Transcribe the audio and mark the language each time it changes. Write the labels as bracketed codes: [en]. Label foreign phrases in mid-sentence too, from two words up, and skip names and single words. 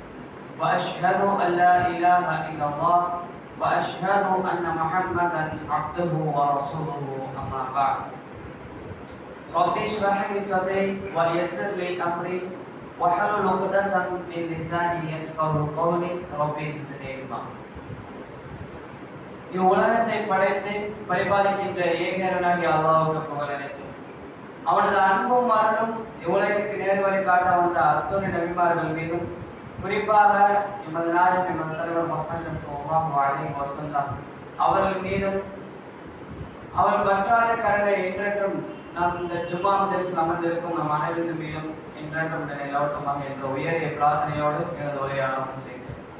[ar] وأشهد أن لا إله إلا الله وأشهد أن محمدا عبده ورسوله أما بعد رب اشرح لي صدري ويسر لي أمري وحلل عقدة من لساني يفقهوا قولي رب زدني علما. [ta] இவ்வுலகத்தை படைத்து பரிபாலிக்கின்ற ஏகனாகிய அல்லாஹ்வுக்கு புகழ் அனைத்தும். அவனது அன்பும் அருளும் இவ்வுலகிற்கு நேர்வழி காட்ட வந்த அத்துணை நபிமார்கள் மீதும், குறிப்பாக எமது நாயகம் எமது தலைவர் முஹம்மது [ar] صلى الله عليه وسلم [ta] அவர்கள் மீதும், அவர் பற்றாத கருணை என்றென்றும் நாம் இந்த ஜும்மா மஜ்லிஸில் அமர்ந்திருக்கும் நம் அனைவரின் மீதும் என்றென்றும் நிலைநிறுத்தமாக என்ற உயரிய பிரார்த்தனையோடு எனது உரையை ஆரம்பம் செய்கிறேன்.